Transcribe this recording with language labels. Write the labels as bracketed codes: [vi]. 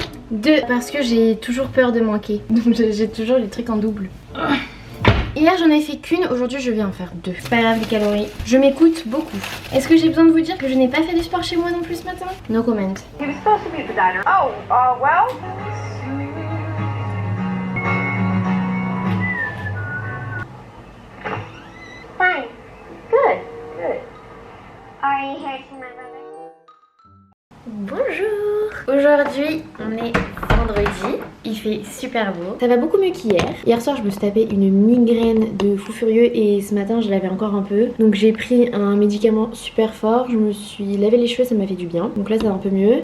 [fr] 2, parce que j'ai toujours peur de manquer. Donc j'ai toujours les trucs en double. Hier j'en ai fait qu'une, aujourd'hui je vais en faire 2. Pas grave les calories, je m'écoute beaucoup. Est-ce que j'ai besoin de vous dire que je n'ai pas fait de sport chez moi non plus ce matin? [en] No comment. He was supposed to be at the diner. Oh, well. Fine. Good. Good. Are you here to my brother? [fr] Bonjour. Aujourd'hui on est vendredi, il fait super beau. Ça va beaucoup mieux qu'hier. Hier soir je me suis tapé une migraine de fou furieux et ce matin je l'avais encore un peu. Donc j'ai pris un médicament super fort, je me suis lavé les cheveux, ça m'a fait du bien. Donc là ça va un peu mieux.